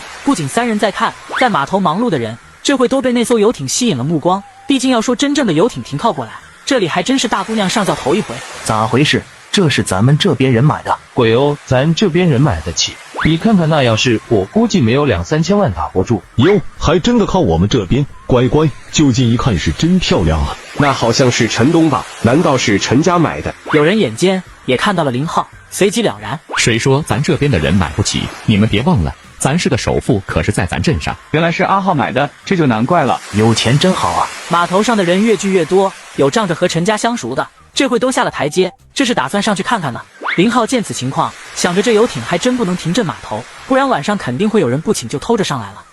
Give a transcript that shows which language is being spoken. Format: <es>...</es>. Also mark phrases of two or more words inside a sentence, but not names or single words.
<zh>不僅3人在看，在碼頭忙碌的人這會都被那艘遊艇吸引了目光。畢竟要說真正的遊艇停靠過來，這裡還真是大姑娘上轎頭一回。咋回事？這是咱們這邊人買的？鬼哦，咱這邊人買得起。你看看那樣式，我估計沒有2-3千萬打不住。喲，還真的靠我們這邊。乖乖，就近一看是真漂亮啊。那好像是陳東吧？難道是陳家買的？有人眼尖也看到了林浩，隨即了然。誰說咱這邊的人買不起？你們別忘了，咱市的首富可是在咱鎮上。原來是阿浩買的，這就難怪了。有錢真好啊。碼頭上的人越聚越多，有仗着和陳家相熟的，這會都下了台階，這是打算上去看看呢。林浩見此情況，想着這遊艇還真不能停鎮碼頭，不然晚上肯定會有人不請就偷着上來了。</zh>